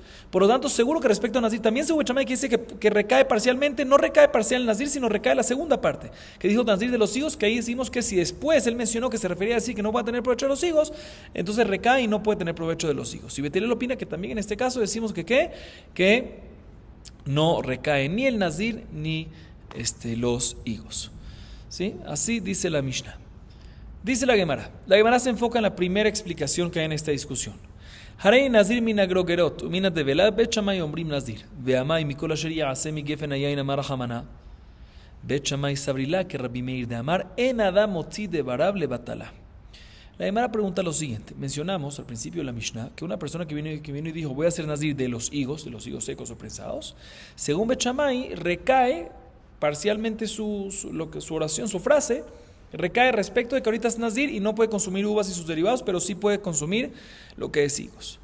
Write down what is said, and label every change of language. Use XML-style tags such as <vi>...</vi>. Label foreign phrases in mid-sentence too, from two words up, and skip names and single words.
<es>Por lo tanto, seguro que respecto a nazir, también según Bet Shammai que dice que recae parcialmente, no recae parcial el nazir, sino recae la segunda parte, que dijo nazir de los higos, que ahí decimos que si después él mencionó que se refería a decir que no va a tener provecho de los higos, entonces recae y no puede tener provecho de los higos. Y Bet Hillel opina que también en este caso decimos que no recae ni el nazir ni los higos, ¿sí? Así dice la Mishnah. Dice la Gemara. La Gemara se enfoca en la primera explicación que hay en esta discusión.</es> <he>הרי נזיר מן הגרוגרות ומן הדבילה, בית שמאי אומרים נזיר. ואמאי מכל אשר יעשה מגפן היין</he> <arc>אמר רחמנא. בית שמאי סברי לה כרבי מאיר דאמר אין אדם מוציא דבריו לבטלה.</arc> <es>La Gemara pregunta lo siguiente. Mencionamos al principio de la Mishnah que una persona que vino y dijo voy a hacer nazir de los higos secos o prensados, según Bet Shammai recae parcialmente su oración, su frase, recae respecto de que ahorita es nazir y no puede consumir uvas y sus derivados, pero sí puede consumir lo que es higos.</es>